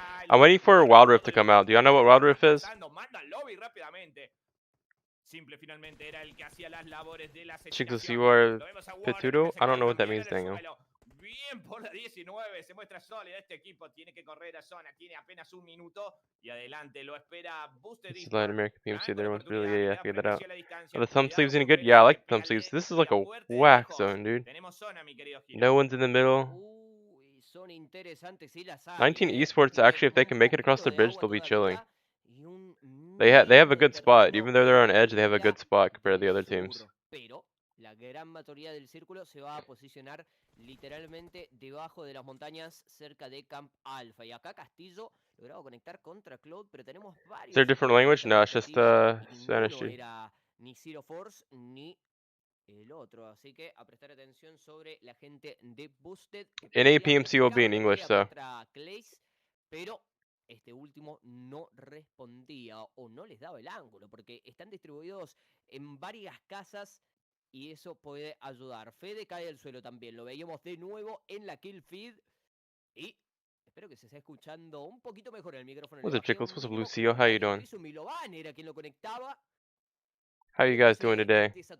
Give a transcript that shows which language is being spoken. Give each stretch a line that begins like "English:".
English: I'm waiting for Wild Rift to come out. Do y'all know what Wild Rift is?
Spanish: Manda al lobby rápidamente. Simple finalmente era el que hacía las labores de la Chicos,
English: you are Petudo? I don't know what that means, Daniel.
Spanish: Bien por la 19, se muestra sólida este equipo, tiene que correr a zona, tiene apenas un minuto y adelante lo espera Boosted.
English: This is Latin American PMC, everyone's really, yeah, figured that out. Oh, the thumb sleeves any good? Yeah, I like the thumb sleeves. This is like a whack zone, dude. No one's in the middle. 19 Esports, actually, if they can make it across the bridge, they'll be chilling. They have a good spot. Even though they're on edge, they have a good spot compared to the other teams.
Spanish: La gran mayoría del círculo se va a posicionar literalmente debajo de las montañas cerca de Camp Alpha. Y acá Castillo logrado conectar contra Cloud, pero tenemos varios...
English: Is there a different language? No, it's just Spanish.
Spanish: No era ni Zero Force ni el otro, así que a prestar atención sobre la gente de Boosted.
English: NA PMCO will be in English, so.
Spanish: Pero este último no respondía o no les daba el ángulo, porque están distribuidos en varias casas y eso puede ayudar. Fede cae al suelo también, lo veíamos de nuevo en la kill feed y espero que se esté escuchando un poquito mejor el micrófono.
English: What's up,
Spanish: chicos?
English: What's up, Lucio? How you doing?
Spanish: Milovan era quien lo conectaba.
English: How you guys doing today?